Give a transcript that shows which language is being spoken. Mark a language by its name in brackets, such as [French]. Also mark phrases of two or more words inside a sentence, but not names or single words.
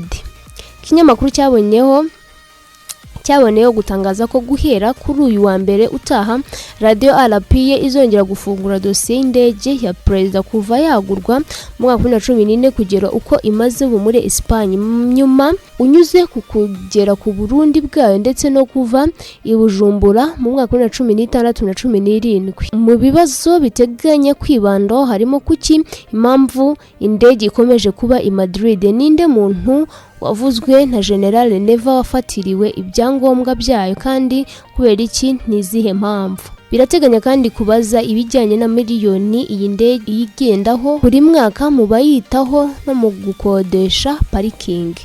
[Kinyarwanda] Ikinyamakuru cyaboneyeho gutangaza ko guhera kuri uyu wa mbere utaha Radio RPA izongera gufungura dosiye y'indege ya perezida kuva yagurwa mu mwaka wa 2014 kugera uko imaze muri Espagne, nyuma unyuze ku kugera ku Burundi bwayo ndetse no kuva i Bujumbura mu mwaka wa 2016 na 2017. Mu bibazo biteganya kwibandaho harimo kuki impamvu indege ikomeje kuba i Madrid, ninde muntu wavuzwe na General Neva wafatiriwe ibyangombwa byayo kandi kubera iki, nizihe mpamvu. Birateganya kandi kubaza ibijyanye na miliyoni iyi ndege yigendaho buri mwaka mu bayitaho no mu gukodesha parikingi.